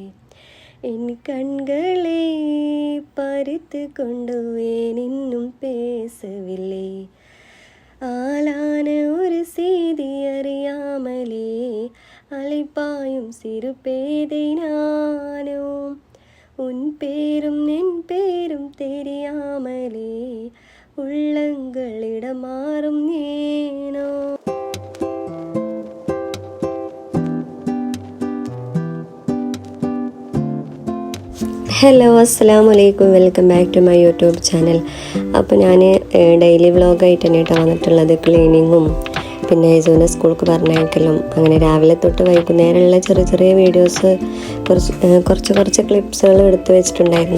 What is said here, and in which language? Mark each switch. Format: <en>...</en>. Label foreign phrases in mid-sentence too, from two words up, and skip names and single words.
<ta>என் கண்களை பறித்து கொண்டுவேன் இன்னும் பேசவில்லை ஆளான ஒரு செய்தி அறியாமலே அலைப்பாயும் சிறு பேதை நானோ உன் பேரும் என் பேரும் தெரியாமலே உள்ளங்களிடம் மாறும் ஏனோ.</ta> <ml>ഹലോ</ml> <ar>السلام عليكم,</ar> <en>welcome back to my YouTube channel.</en> <ml>അപ്പോൾ ഞാൻ ഡെയിലി വ്ളോഗായിട്ട് തന്നെ കേട്ടോ വന്നിട്ടുള്ളത്. ക്ലീനിങ്ങും പിന്നെ യജുവിനെ സ്കൂൾക്ക് പറഞ്ഞയക്കലും അങ്ങനെ രാവിലെ തൊട്ട് വൈകുന്നേരമുള്ള ചെറിയ ചെറിയ വീഡിയോസ് കുറച്ച് ക്ലിപ്സുകൾ എടുത്ത് വെച്ചിട്ടുണ്ടായിരുന്നു.</ml>